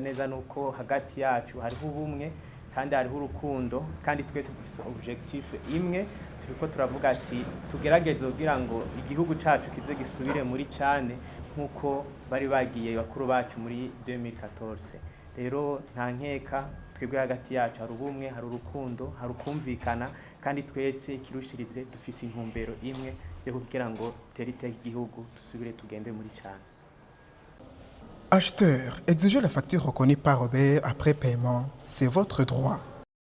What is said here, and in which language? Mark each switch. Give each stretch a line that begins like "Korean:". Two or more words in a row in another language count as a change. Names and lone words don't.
Rundi: neza nuko hagati yacu hariho ubumwe kandi hariho urukundo kandi twese dufise objectif imwe turiko turavuga ati tugerageze kugira ngo igihugu cacu kize gisubire muri cane nkuko bari bagiye bakuru bacu muri 2014 rero nta nkeka twebwe hagati yacu hari ubumwe hari urukundo hari ukumvikana kandi twese kirushirize dufise intumbero imwe yo kugira ngo terite igihugu dusubire tugende muri cane.
French: Acheteur, exiger la facture reconnue par Robert après paiement, c'est votre droit.